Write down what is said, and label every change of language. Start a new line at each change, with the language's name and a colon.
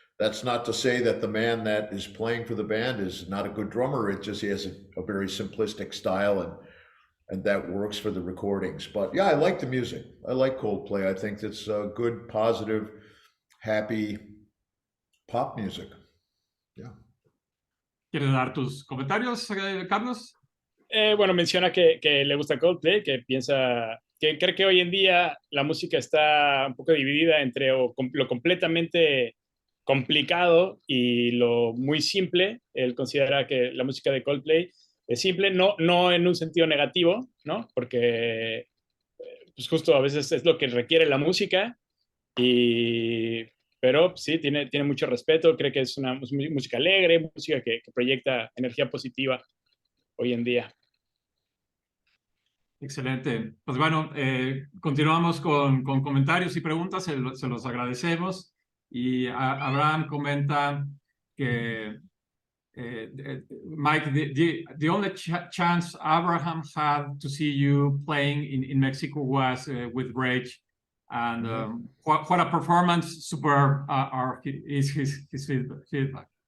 English: That's not to say that the man that is playing for the band is not a good drummer. It just, he has a very simplistic style, and that works for the recordings. But yeah, I like the music. I like Coldplay. I think it's good, positive, happy pop music. Yeah.
Spanish: ¿Quieres dar tus comentarios, Carlos? Bueno, menciona que le gusta Coldplay, que piensa que cree que hoy en día la música está un poco dividida entre lo completamente complicado y lo muy simple. Él considera que la música de Coldplay es simple, no en un sentido negativo, ¿no? Porque pues justo a veces es lo que requiere la música, pero sí, tiene mucho respeto, cree que es una música alegre, música que proyecta energía positiva hoy en día. Excelente. Pues bueno, continuamos con comentarios y preguntas, se los agradecemos. Y Abraham comenta que
English: Mike, the only chance Abraham had to see you playing in Mexico was with Rage, and what a performance! Superb is his feedback.